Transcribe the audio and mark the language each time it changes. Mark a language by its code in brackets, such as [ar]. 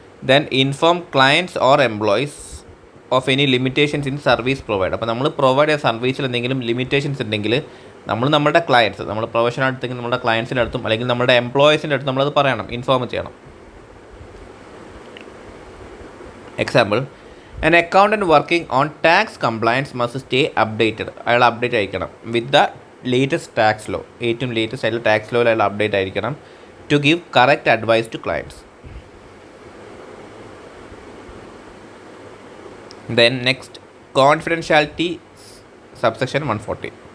[en] Then inform clients or employees of any limitations in service provide. [ml] അപ്പോൾ നമ്മൾ provide ചെയ്യുന്ന സർവീസിൽ എന്തെങ്കിലും ലിമിറ്റേഷൻസ് ഉണ്ടെങ്കിൽ നമ്മുടെ ക്ലയൻറ്റ്സ്, നമ്മൾ പ്രൊഫഷണൽ അടുത്തെങ്കിൽ നമ്മുടെ ക്ലയൻസിൻ്റെ അടുത്തും അല്ലെങ്കിൽ നമ്മുടെ എംപ്ലോയീസിൻ്റെ അടുത്തും നമ്മളത് പറയണം, ഇൻഫോം ചെയ്യണം. [en] Example, an accountant working on tax compliance must stay updated. [ml] അയാൾ അപ്ഡേറ്റ് ആയിരിക്കണം [en] With the latest tax law. [ml] ഏറ്റവും ലേറ്റസ്റ്റ് ആയിട്ടുള്ള ടാക്സ് ലോയിൽ അയാൾ അപ്ഡേറ്റ് ആയിരിക്കണം. [en] To give correct advice to clients. Then next, confidentiality subsection 140.